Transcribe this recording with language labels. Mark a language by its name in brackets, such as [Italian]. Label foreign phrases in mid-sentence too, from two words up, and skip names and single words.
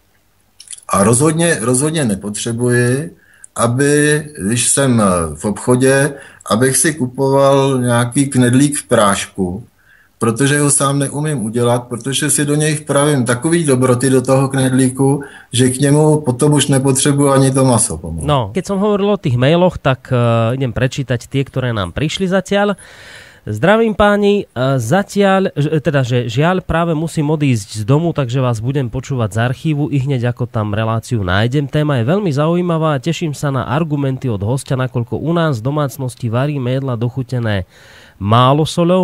[Czech] A rozhodně nepotřebuji, aby, když jsem v obchodě, abych si kupoval nějaký knedlík v prášku, protože ho sám neumím udělat, protože si do něj vpravím takový dobroty do toho knedlíku, že k němu potom už nepotřebuji ani to maso. Pomalu. No, [Slovak] keď som hovoril o tých mailoch, tak idem prečítať tie, ktoré nám prišli zatiaľ. Zdravím páni, zatiaľ, teda, že žiaľ práve musím odísť z domu, takže vás budem počúvať z archívu i hneď ako tam reláciu nájdem. Téma je veľmi zaujímavá a teším sa na argumenty od hostia, nakoľko u nás v domácnosti varíme jedla dochutené málo soľou.